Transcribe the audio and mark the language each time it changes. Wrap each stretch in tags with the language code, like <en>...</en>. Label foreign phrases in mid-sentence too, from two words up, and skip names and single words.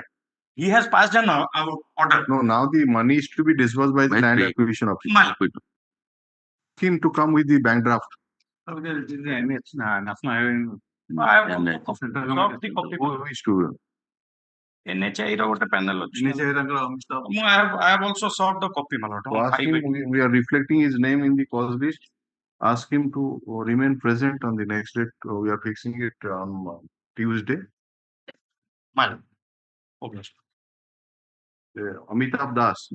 <en>He has passed an order. No, now the money is to be disbursed by the Land Acquisition Officer. My lord. Him to come with the bank draft. I have solved the copy. Who is to?</en> <or>NHI ର ଗୋଟେ panel ଅଛି.</or> <en>I have also solved the copy, my lord. Ask him, we are reflecting his name in the cause list. Ask him to remain present on the next date. We are fixing it on Tuesday. My lord. Okay. Amitabh Das.</en>